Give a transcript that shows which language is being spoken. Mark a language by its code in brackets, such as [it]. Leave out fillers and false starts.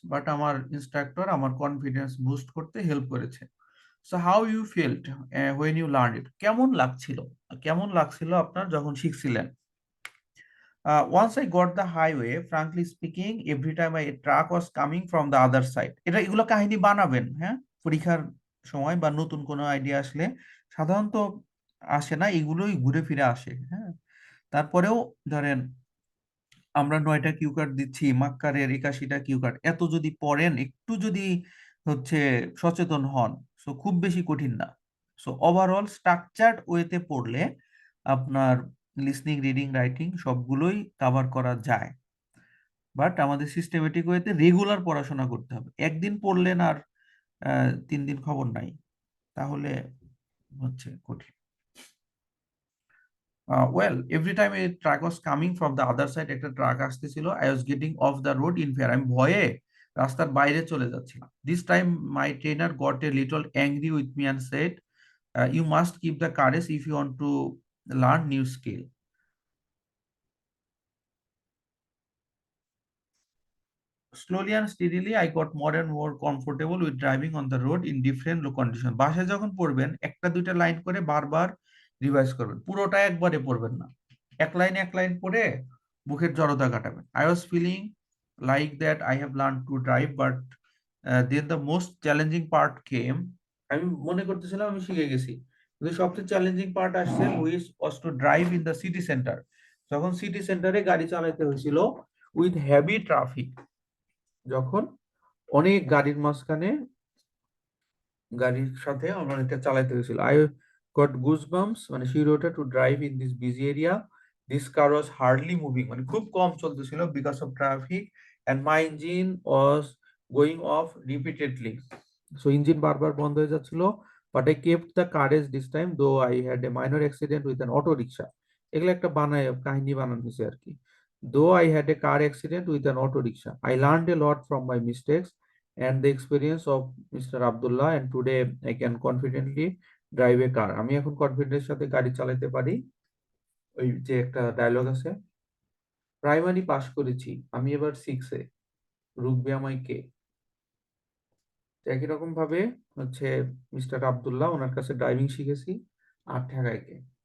[bn] But আমার instructor আমার confidence boost করতে help করেছে। [en] So how you felt when you learned it? [bn] কেমন লাগছিল? কেমন লাগছিল আপনার যখন শিখছিলেন? [en] Once I got the highway, frankly speaking, every time a truck was coming from the other side. [bn] এগুলো কাহিনী বানাবেন, হ্যাঁ, পরীক্ষার সময় বা নতুন কোনো আইডিয়া আসলে সাধারণত আসে না, এগুলোই ঘুরে ফিরে আসে, হ্যাঁ। তারপরেও ধরেন আমরা 9টা কিউ কার্ড দিচ্ছি, মাক্কারের 81টা কিউ কার্ড, এত যদি পড়েন, একটু যদি হচ্ছে সচেতন হন, সো খুব বেশি কঠিন না। সো ওভারঅল স্ট্রাকচার্ড ওয়েতে পড়লে আপনার লিসনিং, রিডিং, রাইটিং সবগুলোই কভার করা যায়। বাট আমাদের সিস্টেমেটিক ওয়েতে রেগুলার পড়াশোনা করতে হবে। একদিন পড়লেন আর 3 দিন খবর নাই, তাহলে কঠিন। [en] well every time a truck was coming from the other side, [bn] একটা ট্রাক আসতেছিল, [en] I was getting off the road in fear, [bn] আমি ভয়ে রাস্তার বাইরে চলে যাচ্ছিলাম। [en] This time my trainer got a little angry with me and said, you must keep the courage if you want to learn new skill. Slowly and steadily I got more and more comfortable with driving on the road in different condition. [bn] বাসায় যখন পড়বেন একটা দুইটা line করে বারবার revise করবেন, পুরোটা একবারে পড়বেন না, এক লাইন পড়ে বুকের জড়তা কাটাবেন। [en] I was feeling like that I have learned to drive, but then the most challenging part came. [bn] আমি মনে করতেছিলাম আমি শিখে গেছি, কিন্তু সবচেয়ে চ্যালেঞ্জিং পার্ট আসছে, [en] which was to drive in the city center, [bn] যখন সিটি সেন্টারে গাড়ি চালাতে হয়েছিল [en] with heavy traffic, [bn] যখন অনেক গাড়ির মাঝখানে গাড়ির সাথে আমার এটা চালাতে হয়েছিল। [en] I got goosebumps, [bn] মানে শিওর ওঠে, [en] to drive in this busy area, this car was hardly moving, [bn] মানে খুব কম চলতেছিল [en] Because of traffic, and my engine was going off repeatedly. [bn] So engine বারবার বন্ধ হয়ে যাচ্ছিল। [en] But I kept the courage this time, though I had a minor accident with an auto rickshaw. [bn] এগুলো একটা বানায় কাহিনী বানানো হয়েছে আর কি। [en] Though I had a car accident with an auto rickshaw, I learned a lot from my mistakes and the experience of Mr. Abdullah, and today I can confidently drive a car. [bn] আমি এখন কনফিডেন্সের সাথে গাড়ি চালাতে পারি। ওই যে একটা dialogue আছে, প্রাইমারি পাস করেছি, আমি এবার 6-এ, রুকবে আমায় কে? একই রকম ভাবে হচ্ছে মিস্টার আব্দুল্লাহ, ওনার কাছে ড্রাইভিং শিখেছি, আর ঠেকায় কে?